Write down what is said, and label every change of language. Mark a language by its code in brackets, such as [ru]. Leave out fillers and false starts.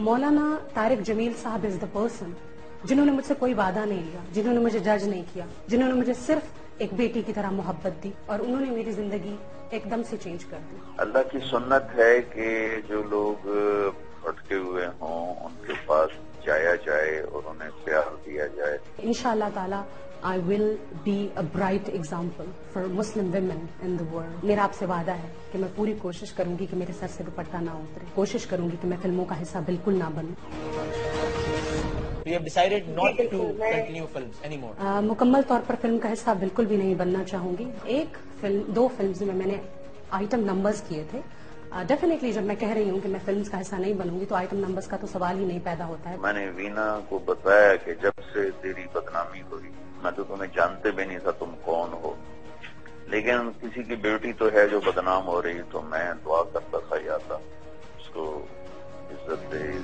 [ur] مولانا طارق جمیل صاحب [en] is the person [ur] جنہوں نے مجھ سے کوئی وعدہ نہیں لیا, جنہوں نے مجھے جج نہیں کیا, جنہوں نے مجھے صرف ایک بیٹی کی طرح محبت دی اور انہوں نے میری زندگی ایک دم سے چینج کر دی. اللہ کی سنت ہے کہ جو لوگ بھٹکے ہوئے ہوں ان کے پاس جایا جائے اور انہیں پیار دیا جائے. [en] انشاءاللہ تعالی I will be a bright example for Muslim women in the world. [ur] میرا آپ سے وعدہ ہے کہ میں پوری کوشش کروں گی کہ میرے سر سے دوپٹہ نہ اترے, کوشش کروں گی کہ میں فلموں کا حصہ بالکل نہ بنوں. [en] You have decided not to continue films anymore. [ur] مکمل طور پر فلم کا حصہ بالکل بھی نہیں بننا چاہوں گی. دو فلمز میں نے آئٹم نمبرز کیے تھے. ڈیفینیٹلی جب میں کہہ رہی ہوں کہ میں فلمز کا حصہ نہیں بنوں گی تو آئٹم نمبرز کا تو سوال ہی نہیں پیدا ہوتا ہے. میں نے وینا کو بتایا کہ جب سے تیری بدنامی ہوئی میں تو تمہیں جانتے بھی نہیں تھا تم کون ہو, لیکن کسی کی بیٹی تو ہے جو بدنام ہو رہی تو میں دعا کرتا تھا یا تھا اس کو عزت دے.